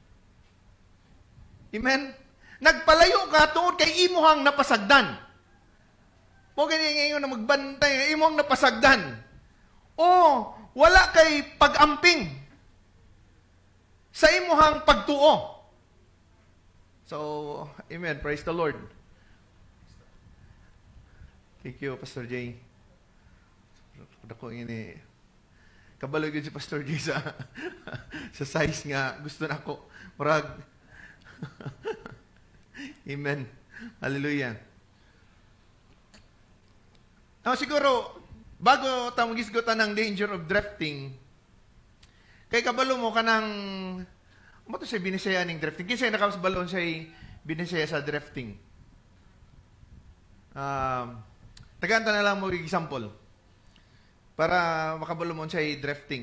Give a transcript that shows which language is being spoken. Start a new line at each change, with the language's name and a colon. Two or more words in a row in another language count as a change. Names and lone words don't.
Cebuano: Amen? Nagpalayo ka tungod kay imuhang napasagdan. Mo gani ngayon na magbantay, imuhang napasagdan. O wala kay pag-amping sa imuhang pagtuo.
English: So, amen. Praise the Lord. Thank you, Pastor Jay.
Cebuano: Dako ini kabalo gyud si Pastor Jay sa size nga gusto nako. Murag Amen.
Filipino: Hallelujah. Siguro, bago tayo magisgutan ng
English: danger of drifting,
Cebuano: kay kabalo mo ka ng, mo to siya binisaya ng drifting. Kinsa nakabalo siya binisaya sa drifting. Tagaanta na lang mo example para makabalo mo siya drifting.